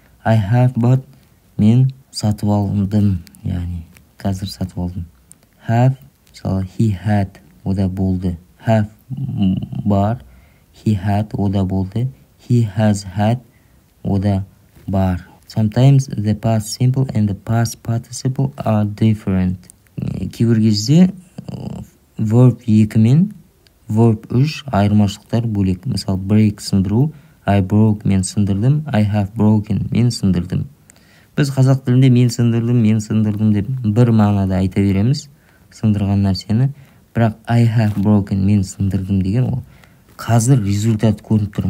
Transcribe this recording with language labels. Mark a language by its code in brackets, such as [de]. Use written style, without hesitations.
[en] I have bought [kk] мен сатып алдым, яғни қазір сатып алдым. [en] Have, мысалы, he had, [kk] ода болды. [en] Have бар, he had, ода болды. He has had, [kk] ода бар. [en] Sometimes the past simple and the past participle are different. [kk] Кейбір кезде verb 2 мен verb 3 айырмашылықтар бөлек. Мысалы, break сындыру, [en] I broke [kk] мен сындырдым, [en] I have broken [kk] мен сындырдым. Біз қазақ тілінде мен сындырдым деп бір мағынада айта береміз, сындырған нәрсені, бірақ [en] I have broken [kk] мен сындырдым деген ол қазір результат көрініп тұр.